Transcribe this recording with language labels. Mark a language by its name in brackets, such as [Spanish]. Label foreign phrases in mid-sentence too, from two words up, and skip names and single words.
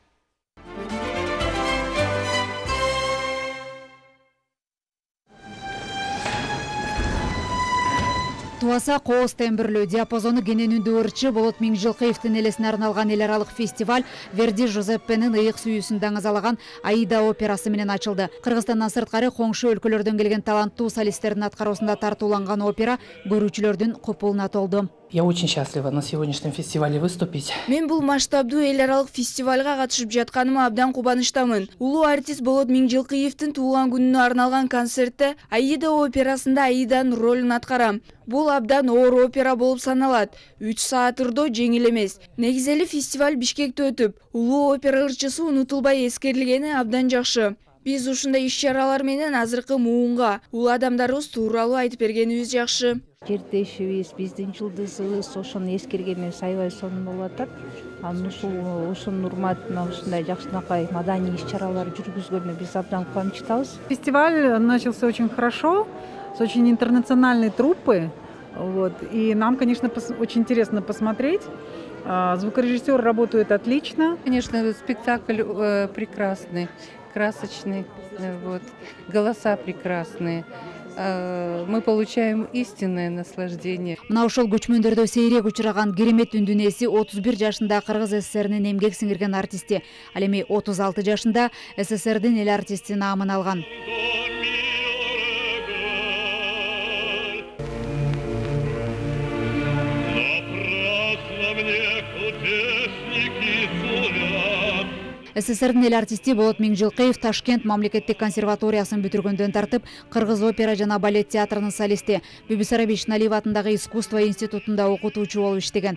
[Kyrgyz] Туаса кооз тембирлүү, диапазону кенен үндүү ырчы Болот Миңжилкиевдин элесине арналган эл аралык фестиваль Верди Жозеппенин ыйык сүйүүсүн даңазалаган Аида операсы менен ачылды. Кыргызстандан сырткары коңшу өлкөлөрдөн келген таланттуу солисттердин аткаруусунда тартууланган опера көрүүчүлөрдүн купулуна толду. [Russian] Я очень счастлива на сегодняшнем фестивале выступить. [Kyrgyz] Мен бул масштабдуу эл аралык фестивалга катышып жатканыма абдан кубанычтамын. Улуу артист Болот Миңжилкиевдин туулган күнүнө арналган концертте Аида операсында Аиданын ролун аткарам. Бул абдан оор опера болуп саналат. 3 саат ырдоо жеңил эмес. Негизели фестиваль Бишкекте өтүп, улуу опера ырчысы унутулбай эскерилгени абдан жакшы. Биз ушундай иш-чаралар менен азыркы муунга улуу адамдарыбыз тууралуу айтып бергенибиз жакшы. Жердешибиз, биздин жылдызыбыз ошону эскергенибиз аябай сонун болуп атат. Ушунун урматына ушундай жакшынакай маданий иш-чаралар жүргүзгөнү биз абдан кубанычтабыз. [Russian] Фестиваль начался очень хорошо, с очень интернациональной труппы. Вот. И нам, конечно, очень интересно посмотреть. Звукорежиссер работает отлично. Конечно, спектакль прекрасный, красочный, вот. Голоса прекрасные. Мы получаем истинное наслаждение. [Kyrgyz] Мына ошол көчмөндөрдө сейрек учураган керемет үндүн ээси 31 жашында Кыргыз СССРинин эмгек сиңирген артисти. Ал эми 36 жашында СССРдин эл артисти наамын алган. СССРдин эл артисти Болот Миңжилкиев Ташкент мамлекеттик консерваториясын бүтүргөндөн тартып, Кыргыз опера жана балет театрынын солисти, Бибисара Бишналиева атындагы искусство институтунда окутуучу болуп иштеген.